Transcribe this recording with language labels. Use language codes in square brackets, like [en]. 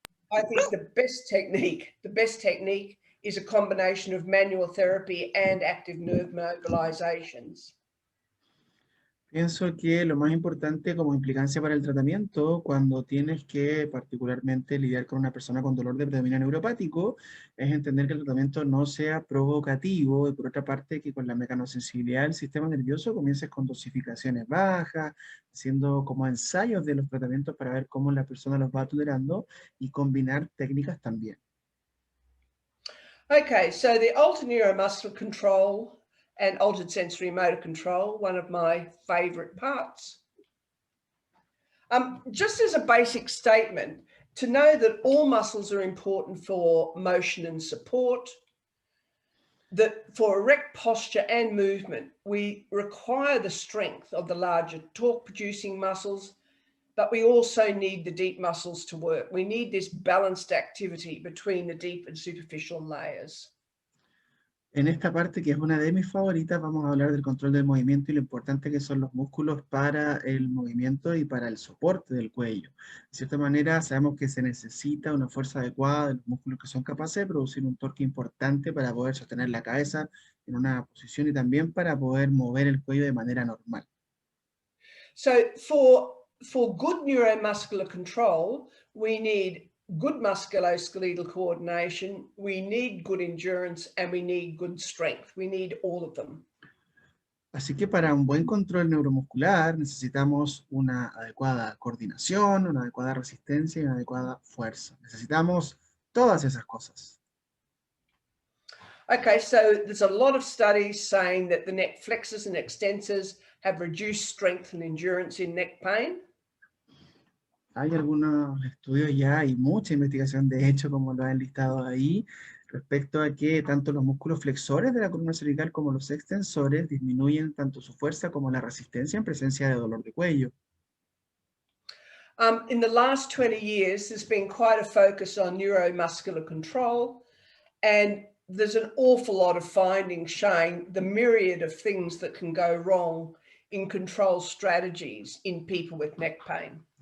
[en] I think the best technique is a combination of manual therapy and active nerve mobilizations. [es] Pienso que lo más importante como implicancia para el tratamiento, cuando tienes que particularmente lidiar con una persona con dolor de predominio neuropático, es entender que el tratamiento no sea provocativo y por otra parte que con la mecanosensibilidad del sistema nervioso comiences con dosificaciones bajas, haciendo como ensayos de los tratamientos para ver cómo la persona los va tolerando y combinar técnicas también. [en] Okay, so the altered neuromuscular control and altered sensory motor control, one of my favorite parts. Just as a basic statement, to know that all muscles are important for motion and support, that for erect posture and movement, we require the strength of the larger torque-producing muscles, but we also need the deep muscles to work. We need this balanced activity between the deep and superficial layers. [es] En esta parte, que es una de mis favoritas, vamos a hablar del control del movimiento y lo importante que son los músculos para el movimiento y para el soporte del cuello. De cierta manera, sabemos que se necesita una fuerza adecuada de los músculos que son capaces de producir un torque importante para poder sostener la cabeza en una posición y también para poder mover el cuello de manera normal. [en] So for good neuromuscular control, we need good musculoskeletal coordination, we need good endurance, and we need good strength. We need all of them. [es] Así que para un buen control neuromuscular necesitamos una adecuada coordinación, una adecuada resistencia y una adecuada fuerza. Necesitamos todas esas cosas. [en] Okay, so there's a lot of studies saying that the neck flexors and extensors have reduced strength and endurance in neck pain. [es] Hay algunos estudios ya y mucha investigación, de hecho, como lo han listado ahí, respecto a que tanto los músculos flexores de la columna cervical como los extensores disminuyen tanto su fuerza como la resistencia en presencia de dolor de cuello. [en] In the last 20 years, there's been quite a focus on neuromuscular control, and there's an awful lot of findings showing the myriad of things that can go wrong in control strategies in people with neck pain.